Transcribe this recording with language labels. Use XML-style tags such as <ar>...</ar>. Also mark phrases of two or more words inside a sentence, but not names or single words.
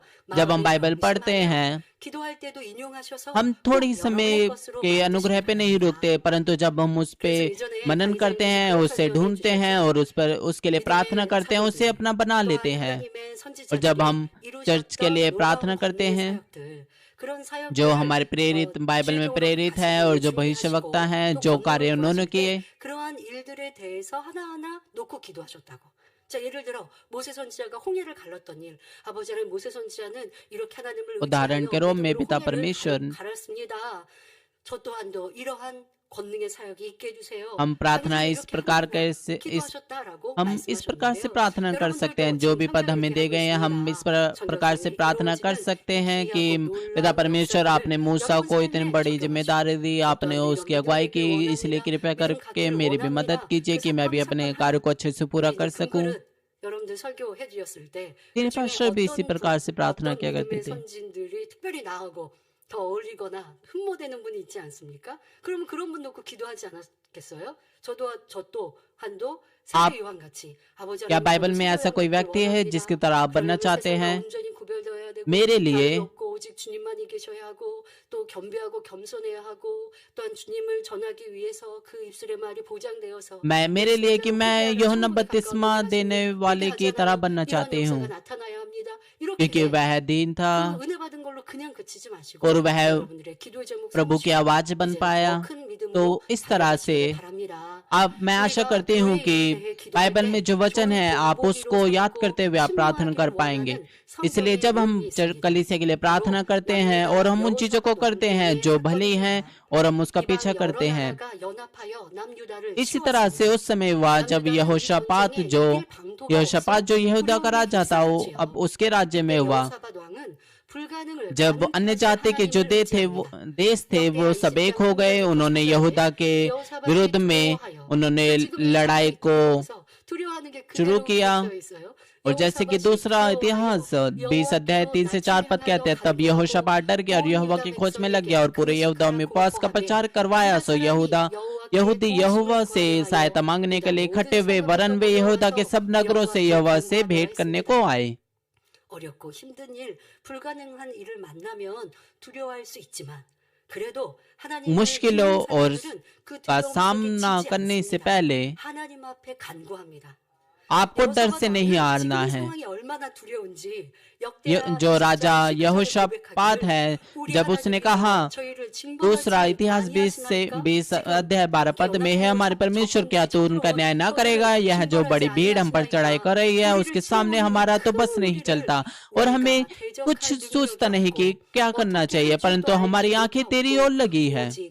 <hi>जब हम बाइबल पढ़ते हैं हम थोड़ी समय के अनुग्रह पे नहीं रुकते, परंतु जब हम उस पे मनन करते हैं, उसे ढूंढते हैं और उस पर उसके लिए प्रार्थना करते हैं, उसे अपना बना लेते हैं। और जब हम चर्च के लिए प्रार्थना करते हैं, जो हमारे प्रेरित बाइबल में प्रेरित है और जो भविष्यवक्ता हैं, जो कार्य उन्होंने किए,</hi> <ko>자, 예를 들어 모세 선지자가 홍해를 갈랐던 일, 아버지 하나님 모세 선지자는 이렇게 하나님을</ko> <hi>उदाहरण के रूप में पिता</hi> <ko>홍해를</ko> <hi>परमेश्वर</hi> <ko>갈았습니다. 저 또한도 이러한 권능의 사역이 있게 해주세요.</ko> <hi>हम प्रार्थना इस प्रकार हम इस प्रकार से प्रार्थना कर सकते हैं। जो भी पद हमें दे गए हैं हम इस प्रकार से प्रार्थना कर सकते हैं कि पिता परमेश्वर आपने मूसा को इतनी बड़ी जिम्मेदारी दी, आपने उसकी अगुवाई की, इसलिए कृपया करके मेरी भी मदद कीजिए कि मैं भी अपने कार्य को अच्छे से पूरा कर सकूं।</hi> <ko>여러분들 설교해 드렸을 때</ko> <hi>तीन</hi> <ko>그중에</ko> <hi>पास्टर भी इसी</hi> <ko>어떤</ko> <hi>प्रकार से प्रार्थना</hi> <ko>어떤</ko> <hi>किया करते</hi> <ko>믿음의</ko> <hi>थे।</hi> <ko>선진들이 특별히 나하고 더 어울리거나 흠모되는 분이 있지 않습니까? 그러면 그런 분 놓고 기도하지 않았겠어요? 저 또한도</ko> <hi>आप</hi> <ko>세례 요한 같이 아버지</ko> <hi>क्या</hi> <ko>하나님</ko> <hi>बाइबल</hi> <ko>저도</ko> <hi>में ऐसा</hi> <ko>세례</ko> <hi>कोई</hi> <ko>요한</ko> <hi>व्यक्ति है</hi> <ko>원합니다.</ko> <hi>जिसकी तरह आप बनना</hi> <ko>별명은</ko> <hi>चाहते</hi> <ko>세상과</ko> <hi>हैं?</hi> <ko>온전히 구별되어야 되고</ko> <hi>मेरे लिए</hi> <ko>다름이 없고 오직 주님만이 계셔야 하고 또 겸비하고 겸손해야 하고 또한 주님을 전하기 위해서 그 입술의 말이 보장되어서</ko> <hi>मेरे लिए कि मैं यूहन्ना यूहन्ना बपतिस्मा देने वाले की तरह बनना चाहती हूँ,</hi> <ko>나타나야 합니다. 이렇게</ko> <hi>क्योंकि वह दीन था</hi> <ko>그 은혜 받은 걸로 그냥 그치지 마시고</ko> <hi>और वह</hi> <ko>여러분들의 기도의 제목</ko> <hi>प्रभु की</hi> <ko>삼으시고</ko> <hi>आवाज बन</hi> <ko>이제</ko> <hi>पाया।</hi> <ko>더 큰 믿음으로</ko> <hi>तो इस तरह से</hi> <ko>달려가시기 바랍니다.</ko> <hi>अब मैं आशा</hi> <ko>우리가</ko> <hi>करती हूँ</hi> <ko>교회에</ko> <hi>कि</hi> <ko>대해 기도할</ko> <hi>बाइबल</hi> <ko>때</ko> <hi>में जो वचन है</hi> <ko>좋은</ko> <hi>आप</hi> <ko>본보기로</ko> <hi>उसको याद</hi> <ko>삼고</ko> <hi>करते हुए आप प्रार्थना कर</hi> <ko>신뢰하기를</ko> <hi>पाएंगे।</hi> <ko>원하는</ko> <hi>इसलिए</hi> <ko>성경의</ko> <hi>जब हम</hi> <ko>의미 있습니다.</ko> <hi>कलीसिया के लिए प्रार्थना करते हैं और हम उन चीजों को करते हैं जो भली हैं और हम उसका पीछा</hi> <ko>이방</ko> <hi>करते</hi> <ko>여러</ko> <hi>हैं,</hi> <ko>나라가 연합하여 남유다를</ko> <hi>इसी तरह से उस समय हुआ जब यहोशापात जो यहूदा का राजा था वो अब उसके राज्य में हुआ,</hi> <ko>여호사밧 왕은 불가능을</ko> <hi>जब अन्य जाति के जो देश थे वो सब एक हो गए। उन्होंने यहूदा के विरुद्ध में उन्होंने लड़ाई को शुरू किया। और जैसे कि दूसरा इतिहास 20 अध्याय 3 से 4 पद कहते हैं, तब यहोशापात डर गया और यहोवा की खोज में लग गया और पूरे यहूदा में उपवास का प्रचार करवाया। सो यहूदी यहोवा से सहायता मांगने के लिए इकट्ठे हुए, वरन वे यहूदा के सब नगरों से यहोवा से भेंट करने को आए।</hi> <ko>어렵고 힘든 일, 불가능한 일을 만나면 두려워할 수 있지만 그래도 하나님을</ko> <hi>मुश्किलों</hi> <ko>믿는</ko> <hi>और</hi> <ko>사람들은 그</ko> <hi>का</hi> <ko>두려움 속에</ko> <hi>सामना</hi> <ko>지지</ko> <hi>करने से</hi> <ko>않습니다.</ko> <hi>पहले</hi> <ko>하나님 앞에 간구합니다.</ko> <hi>आपको डर से नहीं हारना है। जो राजा यहोशापात है, जब उसने कहा, दूसरा इतिहास 20 अध्याय 12 पद में है, हमारे परमेश्वर क्या तू उनका न्याय ना करेगा? यह जो बड़ी भीड़ हम पर चढ़ाई कर रही है उसके सामने हमारा तो बस नहीं चलता और हमें कुछ सोचता नहीं कि क्या करना चाहिए, परंतु हमारी आंखें तेरी ओर लगी है।</hi>